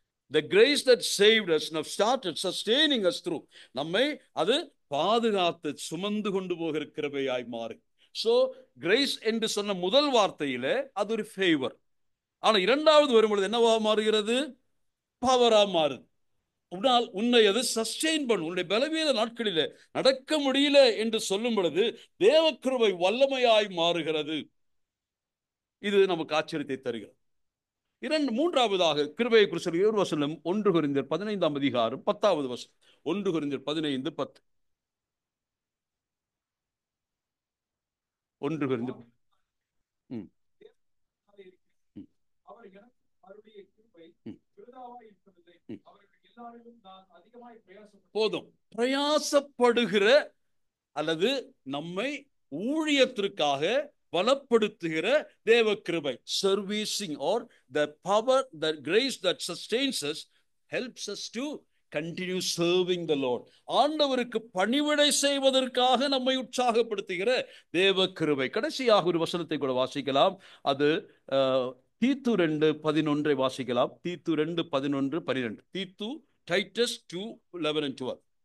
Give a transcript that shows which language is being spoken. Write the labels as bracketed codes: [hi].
[en] The grace that saved us now started sustaining us through. [ta] நம்மை அது பாதுகாத்து சுமந்து கொண்டு போகிற கிருபையாய் மாறு. [en] So grace [ta] என்று சொன்ன முதல் வார்த்தையிலே அது ஒரு ஃபேவர். ஆனா இரண்டாவது வரும்பொழுது என்னவா மாறுகிறது? பவரா மாறுது. உன்னை அது சஸ்டெயின் பண்ணும். உன்னுடைய பலவீன நாட்களிலே நடக்க முடியல என்று சொல்லும் பொழுது தேவ கிருபை வல்லமையாய் மாறுகிறது. இது நமக்கு ஆச்சரியத்தை தருகிறது. மூன்றாவதாக கிருபையை குறித்து ஒரு வசனம் 1 கொரிந்தியர் 15:10. 1 கொரிந்தியர் 15:10. 1 கொரிந்தியர் அவர் எனக்கு அருளிய கிருபை விருதாவாய் இருக்கவில்லை. அவர்கள் எல்லாரிலும் நான் அதிகமாய் போதும். பிரயாசப்படுகிற அல்லது நம்மை ஊழியத்திற்காக பலப்படுத்துகிற தேவ கிருபை, [en] servicing or the power, the grace that sustains us helps us to continue serving the Lord. [ta] ஆண்டவருக்கு பணிவிடை செய்வதற்காக நம்மை உற்சாகப்படுத்துகிற தேவ கிருபை. கடைசியாக ஒரு வசனத்தை கூட வாசிக்கலாம். அது தீத்து 2:11 வாசிக்கலாம். தீத்து 2:11-12. தீத்து, டைட்டஸ் 2:11-12.